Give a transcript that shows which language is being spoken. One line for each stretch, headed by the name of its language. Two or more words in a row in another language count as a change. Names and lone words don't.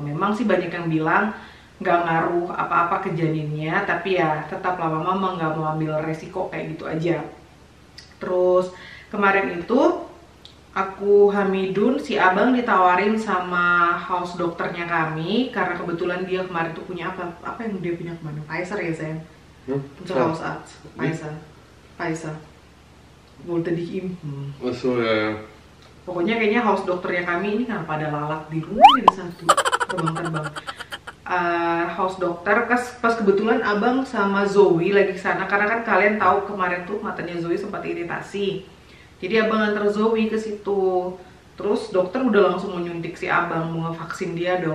Indonesian: Memang sih banyak yang bilang nggak ngaruh apa-apa ke janinnya, tapi ya tetaplah Mama nggak mau ambil resiko kayak gitu aja. Terus kemarin itu aku hamidun, si Abang ditawarin sama house dokternya kami karena kebetulan dia kemarin tuh punya apa yang dia punya kemana? Pfizer ya sayang? Untuk Hausarzt, Pfizer.
German: Wollte dich impfen.
English: Oh so,
Indonesian: ya. Pokoknya kayaknya house dokternya kami ini kenapa ada lalat di rumah ada satu terbang-terbang. House dokter pas kebetulan Abang sama Zoe lagi ke sana karena kan kalian tahu kemarin tuh matanya Zoe sempat iritasi. Jadi Abang antar Zoe ke situ. Terus dokter udah langsung mau nyuntik si Abang, mau ngevaksin dia dong.